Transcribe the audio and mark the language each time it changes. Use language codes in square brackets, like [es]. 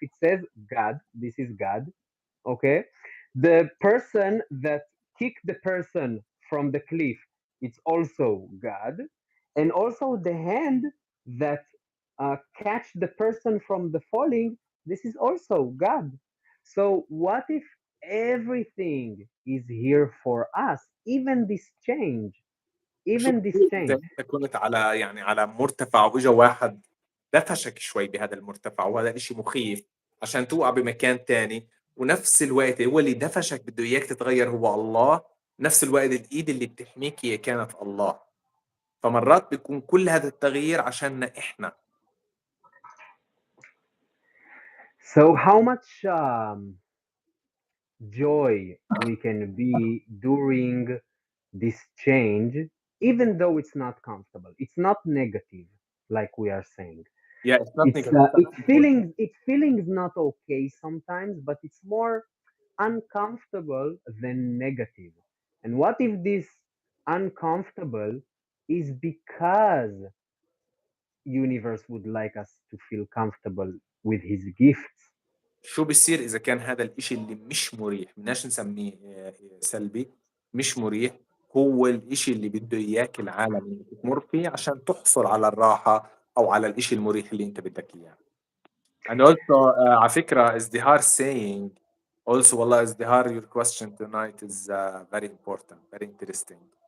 [en] It says God, this is God, okay? The person that kicked the person from the cliff, it's also God. And also the hand that catch the person from the falling, this is also God. So what if everything is here for us, even this change, [ar] وشو [en] even this [ar] بصير اذا [en] change? [ar] انت كنت على يعني على مرتفع واجا واحد دفشك شوي بهذا المرتفع، وهذا الاشي مخيف عشان توقع بمكان تاني، ونفس الوقت هو اللي دفشك بده اياك تتغير هو الله، نفس الوقت الإيد اللي بتحميك هي كانت الله. فمرات بيكون كل هذا التغيير عشاننا إحنا. [en] So how much joy we can be during this change, even though it's not comfortable. It's not negative, like we are saying. Yeah, it's not It's negative. it's feelings not okay sometimes, but it's more uncomfortable than negative. And what if this uncomfortable is because universe would like us to feel comfortable with his gifts? [ar] شو بيصير إذا كان هذا الإشي اللي مش مريح، بدناش نسميه سلبي، مش مريح، هو الإشي اللي بده إياك العالم إنك تمر فيه عشان تحصل على الراحة أو على الإشي المريح اللي أنت بدك إياه. [en] And also [ar] على فكرة [en] ازدهار saying also [ar] والله [en] ازدهار your question tonight is very important, very interesting.